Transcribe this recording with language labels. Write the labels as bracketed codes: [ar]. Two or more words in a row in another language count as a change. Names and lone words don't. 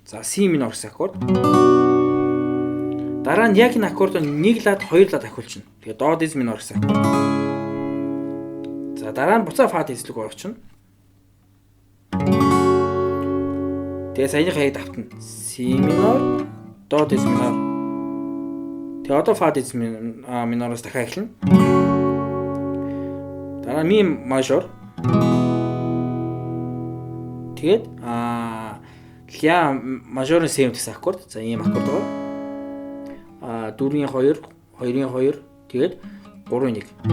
[mn] За си минорс аккорд. Дараа нь яг энэ аккордоо 1 лад 2 лад ахиулчихна. Тэгээ до диез минорс аккорд. За дараа нь буцаа фа диез рүү орчихно. Тэгээ саяныхаа яг давтна. [ru] Си минор, до диез минор. [mn] Тэгээ одоо фа диез минороос дахиад эхэлнэ. Дараа ми мажор. Тэгээд ля мажорын севентс аккорд. За ийм аккорд байгаа. 4-ийн 2, 2-ийн 2, тэгээд 3-ийн 1.